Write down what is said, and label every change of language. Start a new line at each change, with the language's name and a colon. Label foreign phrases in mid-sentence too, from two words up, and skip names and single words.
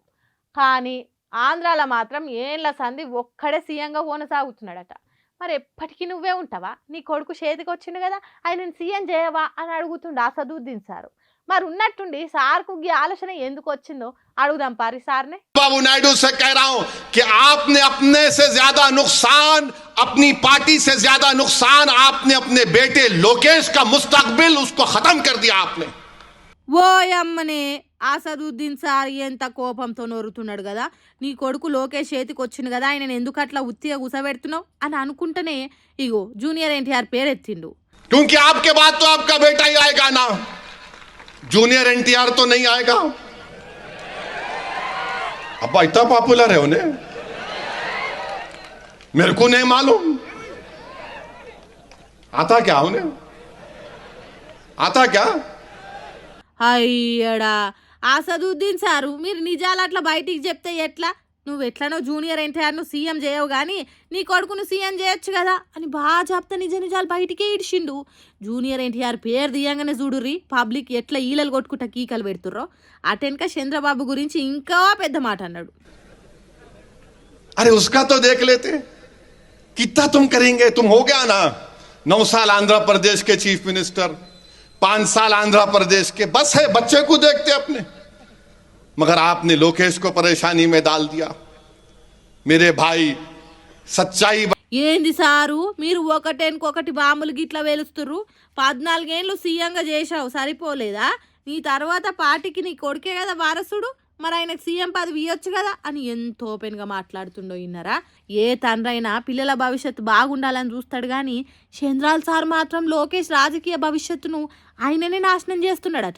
Telugu: కానీ ఆంధ్రాల మాత్రం ఏండ్ల సంధి ఒక్కడే సీఎంగా కొనసాగుతున్నాడట. మరి ఎప్పటికి నువ్వే ఉంటావా? నీ కొడుకు చేతికొచ్చిండు గదా! ఆయనని సీఎం చేయవా? అని అడుగుతుండు అసదుద్దీన్ సారు. మరి ఉన్నట్టుండి సార్‌కు గీ ఆలోచన ఎందుకొచ్చిందో అడుగుదాం పారి సార్‌ని.
Hindi: बाबू नायडू से कह रहा हूं कि आपने अपने से ज्यादा नुकसान, अपनी पार्टी से ज्यादा नुकसान आपने अपने बेटे लोकेश का मुस्तकबिल उसको खत्म कर दिया आपने।
Telugu: ఓయమ్మనే అసదుద్దీన్ సార్ ఎంత కోపంతో నోరుతున్నాడు కదా, నీ కొడుకు లోకేష్ చేతికి వచ్చిండు కదా, ఆయన ఎందుకు అట్లా ఉత్తిగా గుసబెడుతున్నావు అని అనుకుంటేనే ఇగో జూనియర్ ఎన్టీఆర్ పేరు ఎత్తిండు.
Hindi: क्योंकि आपके बाद तो आपका बेटा ही आएगा ना, जूनियर एनटीआर तो नहीं आएगा। अब्बा इतना पॉपुलर है उन्हें, मेरे को नहीं मालूम। आता क्या उन्हें, आता क्या?
Telugu: అయ్యడా అసదుద్దీన్ సారు, మీరు నిజాలు అట్లా బయటికి చెప్తే ఎట్లా? నువ్వు ఎట్లనో జూనియర్ ఎన్టీఆర్ను సీఎం చేయవు కానీ నీ కొడుకును సీఎం చేయొచ్చు కదా అని బాగా చెప్తే నిజ నిజాలు బయటికే ఇడిచిండు. జూనియర్ ఎన్టీఆర్ పేరు తీయంగానే చూడుర్రి పబ్లిక్ ఎట్లా ఈలలు కొట్టుకుంటా కీకలు పెడుతుర్రో. అటెనక చంద్రబాబు గురించి ఇంకా పెద్ద మాట అన్నాడు.
Hindi: अरे उसका तो देख लेते, कितना तुम करेंगे? तुम हो गया ना 9 साल आंध्र प्रदेश के
English: chief minister,
Hindi: 5 साल आंध्र प्रदेश के, बस है बच्चे को देखते अपने। मगर आपने लोकेश को परेशानी में डाल दिया। मेरे भाई सच्चाई
Telugu: ఏంది సారు, మీరు ఒకటేనుకొకటి బాంబులు గిట్లా వేలుస్తుర్రు? 14 ఏళ్ళు సీఎంగా చేశావు సరిపోలేదా? నీ తర్వాత పార్టీకి నీ కొడుకే కదా వారసుడు, మరి ఆయనకు సీఎం పదవి ఇవ్వచ్చు కదా అని ఎంతో ఓపెన్గా మాట్లాడుతుండో ఇన్నారా. ఏ తండ్రైనా పిల్లల భవిష్యత్తు బాగుండాలని చూస్తాడు కానీ చంద్రాల్ సార్ మాత్రం లోకేష్ రాజకీయ భవిష్యత్తును ఆయననే నాశనం చేస్తున్నాడట.